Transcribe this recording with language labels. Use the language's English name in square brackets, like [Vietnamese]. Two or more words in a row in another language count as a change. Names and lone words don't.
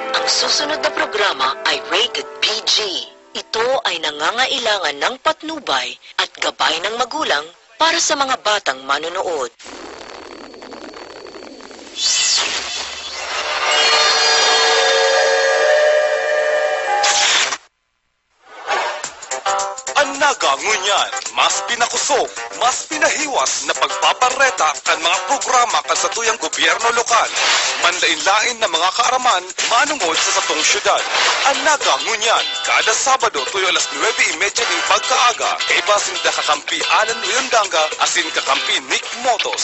[Filipino] susunod na programa ay [English] rated PG. [Filipino] Ito ay nangangailangan ng patnubay at gabay ng magulang para sa mga batang manonood. [Bikol] Ang nagangunyan, mas pinakusog, mas pinahiwas na pagpapareta kan mga programa kan sa tuyang gobyerno lokal. Manlain-lain na mga kaaraman manungod sa satong syudad. Ang nagangunyan, kada Sabado tuyo alas 9:30 ng pagkaaga, kay basin da kakampi Alan Riondanga asin kakampi Nick Motos.